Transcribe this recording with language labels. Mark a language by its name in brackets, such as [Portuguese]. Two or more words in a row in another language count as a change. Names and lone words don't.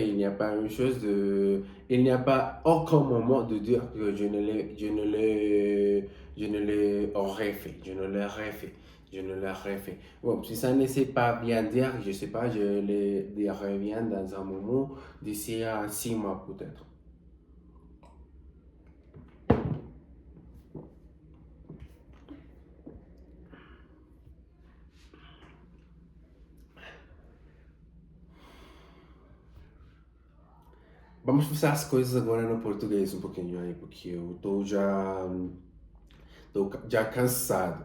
[French] Il n'y a pas une chose de, il n'y a pas aucun moment de dire que je ne l'ai aurais fait, je ne l'aurais fait. Je ne le refais. Bon, si ça ne sait pas bien dire, je sais pas, je le reviens dans un moment d'ici à 6 mois peut-être. [Portuguese] Vamos passar as coisas agora no português um pouquinho aí, porque eu tô já cansado.